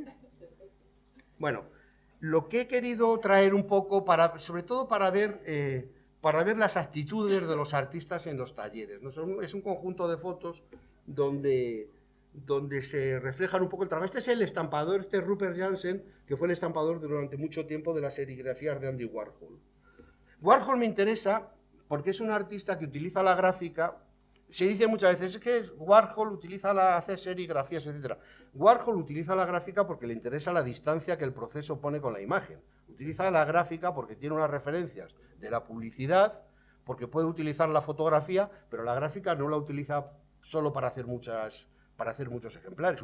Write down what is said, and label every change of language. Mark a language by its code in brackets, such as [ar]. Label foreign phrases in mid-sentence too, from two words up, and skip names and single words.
[es] Bueno, lo que he querido traer un poco, sobre todo para ver las actitudes de los artistas en los talleres, ¿no? Es un conjunto de fotos donde se reflejan un poco el trabajo. Este es el estampador, este es Rupert Jansen, que fue el estampador durante mucho tiempo de las serigrafías de Andy Warhol. Warhol me interesa porque es un artista que utiliza la gráfica. Se dice muchas veces que Warhol hace serigrafías, etc. Warhol utiliza la gráfica porque le interesa la distancia que el proceso pone con la imagen. Utiliza la gráfica porque tiene unas referencias de la publicidad, porque puede utilizar la fotografía, pero la gráfica no la utiliza solo para hacer muchos ejemplares.